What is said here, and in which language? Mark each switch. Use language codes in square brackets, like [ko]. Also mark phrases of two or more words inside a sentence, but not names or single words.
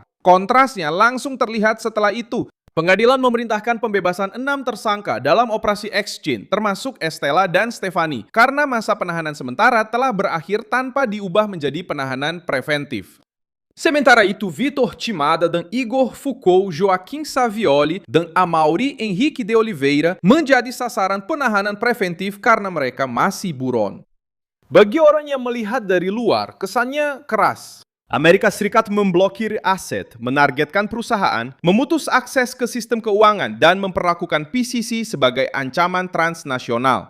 [id] Kontrasnya langsung terlihat setelah itu. Pengadilan memerintahkan pembebasan 6 tersangka dalam operasi exchange, termasuk Estela dan Stefani, karena masa penahanan sementara telah berakhir tanpa diubah menjadi penahanan preventif. Sementara itu, Vitor Timada dan Igor Foucault, Joaquim Savioli, dan Amaury Henrique de Oliveira menjadi sasaran penahanan preventif karena mereka masih buron. Bagi orang yang melihat dari luar, kesannya keras. Amerika Serikat memblokir aset, menargetkan perusahaan, memutus akses ke sistem keuangan, dan memperlakukan PCC sebagai ancaman transnasional.